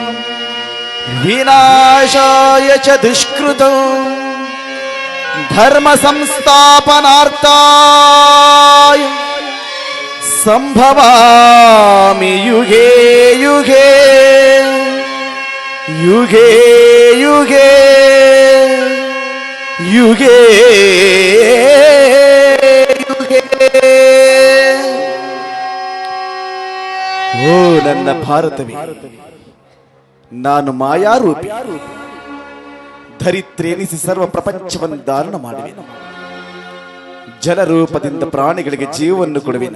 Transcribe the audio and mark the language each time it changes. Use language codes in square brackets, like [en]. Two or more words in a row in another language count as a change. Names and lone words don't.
[sa] ವಿನಾಶಾಯ ಚ ದುಷ್ಕೃತಂ ಧರ್ಮ ಸಂಸ್ಥಾಪನಾರ್ಥಾಯ ಸಂಭವಾಮಿ ಯುಗೇ ಯುಗೇ ಯುಗೇ ಯುಗೇ ಯುಗೇ ಯುಗೇ. [kn] ಓ ನನ್ನ ಭಾರತವೇ, ನಾನು ಮಾಯಾರೂಪಿ, ಧರಿತ್ರೆನಿಸಿ ಸರ್ವ ಪ್ರಪಂಚವನ್ನು ಧಾರಣ ಮಾಡುವೆನು. ಜಲರೂಪದಿಂದ ಪ್ರಾಣಿಗಳಿಗೆ ಜೀವವನ್ನು ಕೊಡುವೆನು.